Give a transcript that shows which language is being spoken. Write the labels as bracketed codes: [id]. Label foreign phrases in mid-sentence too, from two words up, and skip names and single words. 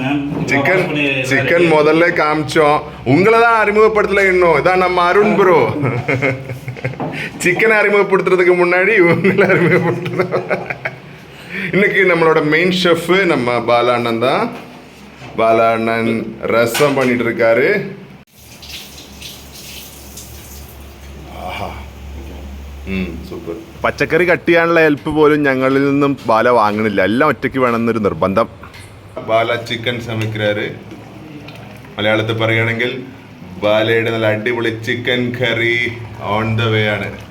[ta] சிக்கன் முதல்ல காமிச்சோம், உங்களை தான் அறிமுகப்படுத்தல இன்னும். இதான் நம்ம அருண் ப்ரோ. சிக்கனை அறிமுகப்படுத்துறதுக்கு முன்னாடி இவங்களை அறிமுகப்படுத்துறோம். இன்னைக்கு நம்மளோட [en] main chef [ta] நம்ம பாலா அண்ணன் தான். பாலா அண்ணன் ரசம் பண்ணிட்டு இருக்காரு. [ml] സൂപ്പർ. പച്ചക്കറി കട്ട് ചെയ്യാനുള്ള ഹെൽപ്പ് പോലും ഞങ്ങളിൽ നിന്നും ബാല വാങ്ങണില്ല. എല്ലാം ഒറ്റയ്ക്ക് വേണമെന്നൊരു നിർബന്ധം. ബാല ചിക്കൻ സമിക്കാറ്. മലയാളത്തിൽ പറയുകയാണെങ്കിൽ ബാലയുടെ നല്ല അടിപൊളി ചിക്കൻ കറി [en] on the way [ml] ആണ്.